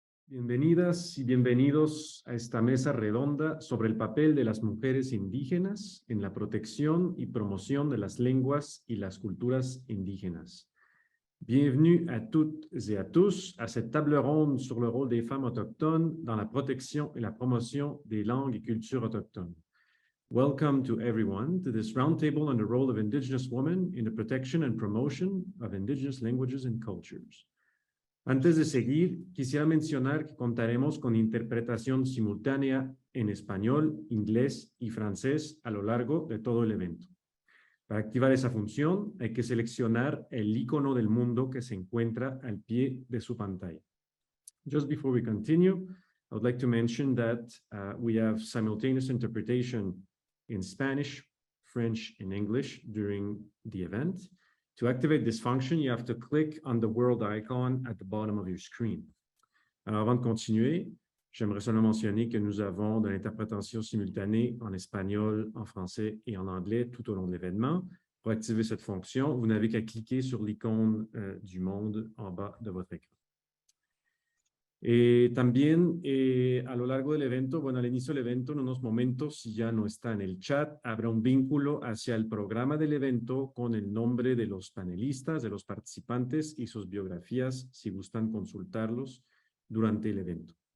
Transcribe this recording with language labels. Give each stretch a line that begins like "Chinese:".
Spanish: Bienvenidas y bienvenidos a esta mesa redonda sobre el papel de las mujeres indígenas en la protección y promoción de las lenguas y las culturas indígenas.
French: Bienvenue à toutes et à tous à cette table ronde sur le rôle des femmes autochtones dans la protection et la promotion des langues et cultures autochtones.
English: Welcome to everyone to this roundtable on the role of Indigenous women in the protection and promotion of Indigenous languages and cultures.
Spanish: Antes de seguir, quisiera mencionar que contaremos con interpretación simultánea en español, inglés y francés a lo largo de todo el evento. Para activar esa función, hay que seleccionar el icono del mundo que se encuentra al pie de su pantalla.
English: Just before we continue, I would like to mention that we have simultaneous interpretation in Spanish, French, and English during the event. To activate this function, you have to click on the world icon at the bottom of your screen.
French: Alors, avant de continuer, j'aimerais seulement mentionner que nous avons de l'interprétation simultanée en espagnol, en français et en anglais tout au long de l'événement. Pour activer cette fonction, vous n'avez qu'à cliquer sur l'icône du monde en bas de votre écran.
Spanish: También a lo largo del evento, bueno, al inicio del evento, en unos momentos, si ya no está en el chat, habrá un vínculo hacia el programa del evento con el nombre de los panelistas, de los participantes y sus biografías, si gustan consultarlos durante el evento.